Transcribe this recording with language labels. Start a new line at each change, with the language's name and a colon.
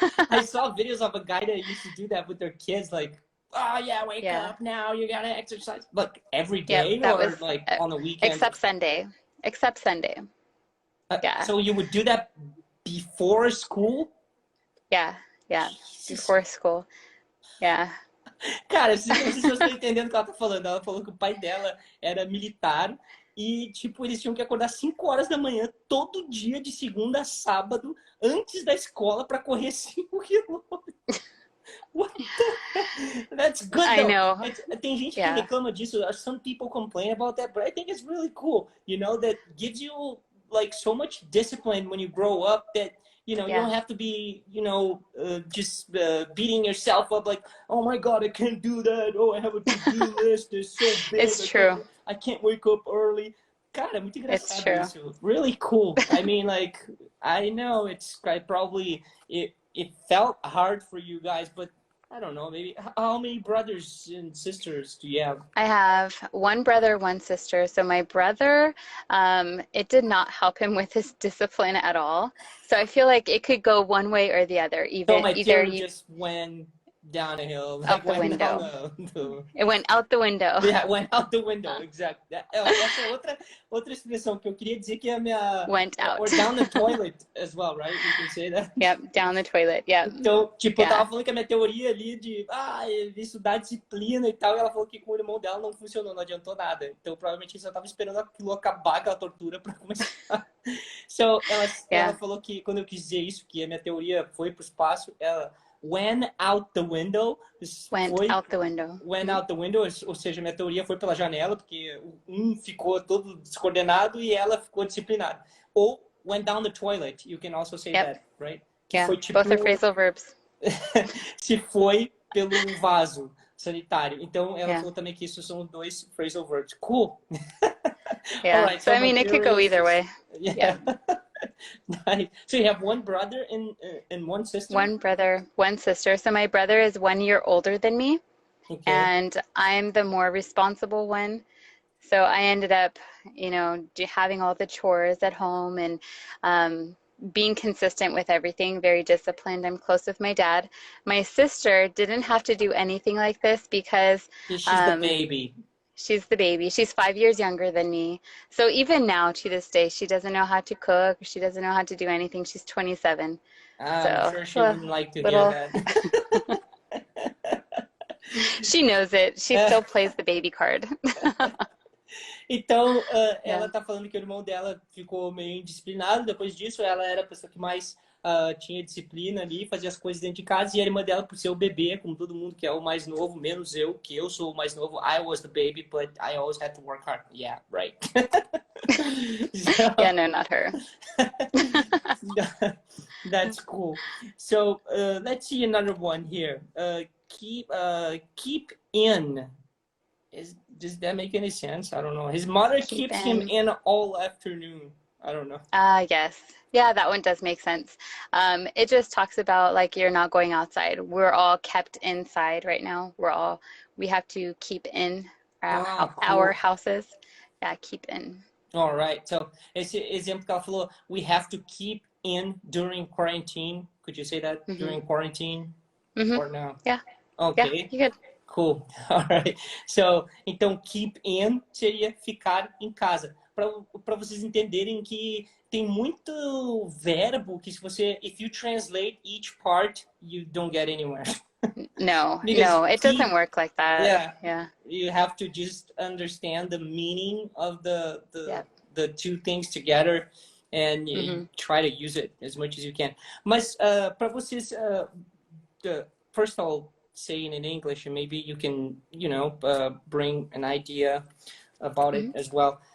English: I saw videos of a guy that used to do that with their kids, like, oh yeah, wake up now, you gotta exercise. Like every day, or was, like on the weekend? Except Sunday. Except Sunday. Yeah. So you would do that before school? Yeah. Yeah, before school. Yeah.
Portuguese: Cara, vocês estão entendendo o que ela tá falando. Ela falou que o pai dela era militar e, tipo, eles tinham que acordar 5 horas da manhã todo dia, de segunda a sábado, antes da escola para correr 5 quilômetros.
English: What the... That's good, though. I know.
Portuguese: Tem gente que reclama disso.
English: Some people complain about that, but I think it's really cool. You know, that gives you, like, so much discipline when you grow up that... You know, you don't have to be, you know, just beating yourself up like, oh my God, I can't do that. Oh, I have a to-do list. It's so big. It's true. I can't wake up early.
Portuguese: Cara, muito engraçado isso.
English: Really cool. I mean, like, I know it's probably, it felt hard for you guys, but I don't know, maybe, how many brothers and sisters do you have? I have one brother, one sister. So my brother, it did not help him with his discipline at all. So I feel like it could go one way or the other. Either you just went down a hill. Out the window. It went out the window. Yeah, it went out the window, exactly.
Portuguese: Essa é outra expressão que eu queria dizer que é a minha...
English: Went out. Or down the toilet as well, right? You can say that. Yep, down the toilet, yeah.
Portuguese: Então, tipo, eu tava falando que a minha teoria ali de estudar disciplina e tal, e ela falou que com o irmão dela não funcionou, não adiantou nada. Então, provavelmente, ele só tava esperando aquilo acabar, aquela tortura pra começar. So, ela falou que, quando eu quis dizer isso, que a minha teoria foi pro espaço, ela...
English: went out the window. Went out the window. Went out the window,
Portuguese: ou seja, minha teoria foi pela janela, porque um ficou todo descoordenado e ela ficou disciplinada.
English: Ou went down the toilet, you can also say that, right?
Portuguese: Que
English: Yeah,
Portuguese: foi, tipo,
English: both are phrasal verbs.
Portuguese: se foi pelo vaso sanitário. Então, ela falou também que isso são os dois phrasal verbs.
English: Cool. Yeah, All right, so I mean, it could go either way. Yeah. Nice. So you have one brother and one sister? One brother, one sister. So my brother is 1 year older than me, and I'm the more responsible one. So I ended up, you know, having all the chores at home and being consistent with everything, very disciplined. I'm close with my dad. My sister didn't have to do anything like this because she's the baby. She's the baby. She's 5 years younger than me. So even now, to this day, she doesn't know how to cook. She doesn't know how to do anything. She's 27. I'm sure she wouldn't like to hear that. She knows it. She still plays the baby card.
Portuguese: Então, ela tá falando que o irmão dela ficou meio indisciplinado. Depois disso, ela era a pessoa que mais tinha disciplina ali, fazia as coisas dentro de casa. E a irmã dela, por ser o bebê, como todo mundo que é o mais novo, menos eu, que eu sou o mais novo.
English: I was the baby, but I always had to work hard. Yeah, right. So, yeah, no, not her. That's cool. So, let's see another one here. Keep in. Does that make any sense? I don't know. His mother keeps him in all afternoon. I don't know. Yes. Yeah, that one does make sense. It just talks about like you're not going outside. We're all kept inside right now. We have to keep in our houses. Yeah, keep in. All right. So,
Portuguese: esse exemplo que ela falou,
English: we have to keep in during quarantine. Could you say that? During quarantine? Or no? Yeah. Okay. Yeah, you could. Cool. All right.
Portuguese: So, então, keep in seria ficar em casa. Para vocês entenderem que tem muito verbo que se você,
English: if you translate each part, you don't get anywhere. No, it doesn't work like that. Yeah. You have to just understand the meaning of the two things together and you try to use it as much as you can.
Portuguese: Mas para vocês,
English: first of all, saying in English, and maybe you can, bring an idea about it as well.